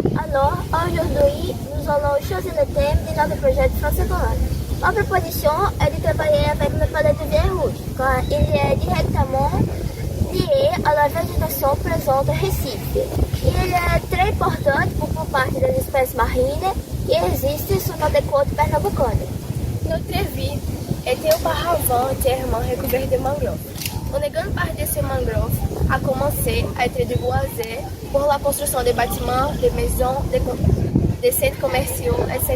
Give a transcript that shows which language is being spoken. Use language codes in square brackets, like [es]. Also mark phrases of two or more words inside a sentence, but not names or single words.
[fr] Alors, aujourd'hui, nous allons choisir le thème de notre projet français commun. Ma proposition est de travailler avec le palais de verre rouge, car il est directement lié à la végétation présente au Recife. Il est très important pour [pt] parte das espécies [fr] marines qui existent sur notre côte pernambucane. Notre vie était auparavant entièrement recouverte de mangroves. Une grande partie de ces mangroves a commencé à être déboisée pour la construction de bâtiments, de maisons, de centres commerciaux, etc.